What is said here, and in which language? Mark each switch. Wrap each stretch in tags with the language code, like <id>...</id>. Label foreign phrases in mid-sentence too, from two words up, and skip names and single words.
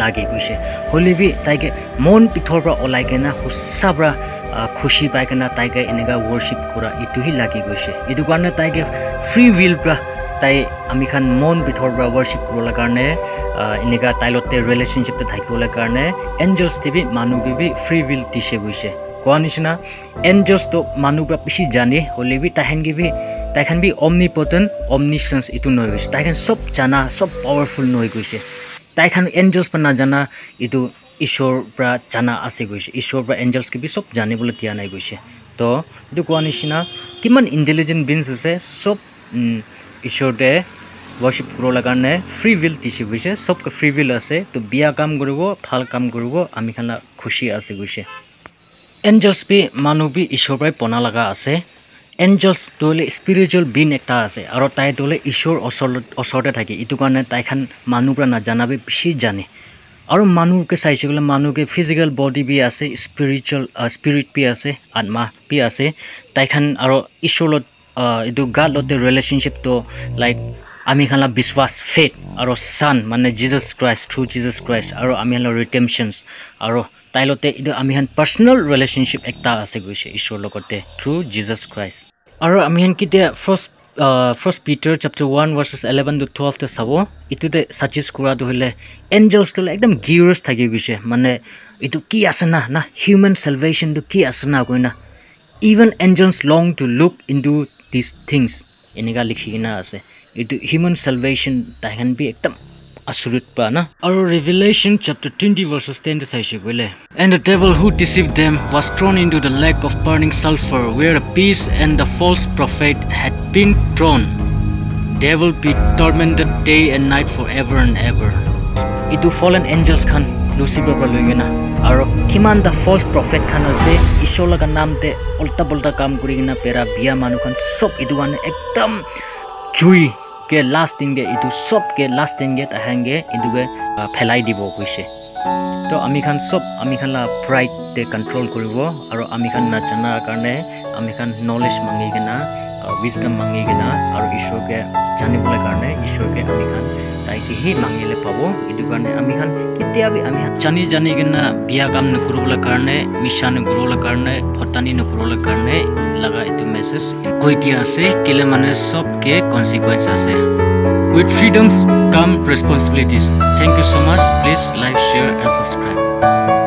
<nag>lage goise holibi tai ke mon pithor bra olai kena husabra khushi pai kena tai ke enega worship kura itu hi lagi goise itu karne tai ke free will bra tai ami khan mon bithor bra worship kurola karne enega tailote relationship te thakiola karne angels tibi manu ge bi</nag> <en>free will</en> <nag>dise goise koanishna angels to manu bra pishi jane holebi tahen ge bi tai khan bi</nag> <en>omnipotent omniscience</en> <nag>itu noi goise tai khan sob jana sob powerful noi goise tai khan angels pa na jana itu ishor bra jana ase goise ishor bra angels ke bi sob jane bole tia nai goise to itu koanishna kiman</nag> <en>intelligent beings</en> <nag>ase sob ishor de worship kurola karne</nag> <en>free will</en> <nag>dise goise sob ka</nag> <en>free will</en> <nag>ase to bia kam goribo phal kam goribo ami khan la khushi ase goise angels bi manu bi ishor bai pona laga ase angels dole</nag> <en>spiritual being</en> <nag>ekta ase aro tai dole ishor osorte thake itu karne tai khan manu pra na janabe bishi jane aro manu ke saise gole manu ke</nag> <en>physical body</en> <nag>bi ase</nag> <en>spiritual spirit</en> <nag>bi ase atma bi ase tai khan aro ishor lot itu God lot</nag> <en>the relationship</en> <nag>to like ami khan la biswas faith aro son mane Jesus Christ through Jesus Christ aro ami khan la redemptions aro tailote itu ami khan</nag> <en>personal relationship</en> <nag>ekta ase goise ishor lokote through Jesus Christ aro ami khan kite first Peter chapter 1 verses 11 to 12 te sabo itu te suggest kura do hile angels to ekdam curious thake goise mane itu ki asana na</nag> <en>human salvation</en> <nag>to ki asana koina</nag> <en>even angels long to look into these things</en> <nag>enega likhina ase itu</nag> <en>human salvation</en> <nag>ta</nag> <en>can be</en> <nag>ekdam asurit pa na aro Revelation chapter 20 verses 10 to saise gole</nag> <en>and the devil who deceived them was thrown into the lake of burning sulfur where the beast and the false prophet had been thrown they will be tormented day and night forever and ever</en> <nag>itu</nag> <en>fallen angels</en> <nag>khan Lucifer pra loigena aro kiman</nag> <en>the false prophet</en> <nag>khan ase ishor laga naam te ulta pulta kam kurigena pera bia manu khan sob itu gan ekdam jui ke lasting ge itu sob ke lasting ge tahange itu ge phelai dibo koise to ami khan sob ami khan la pride te control koribo aro ami khan na jana karne ami khan knowledge mangi gena wisdom mangi gena aro ishor ke janibole karne ishor ke ami khan tai ki hi mangile pabo itu karne ami khan kitia bi ami jani gena bia kam na kurula karne mission na kurula karne photani na kurula karne laga itu message koitia ase kile mane sob ke consequence ase</nag> <en>with freedoms come responsibilities thank you so much please like share and subscribe</en>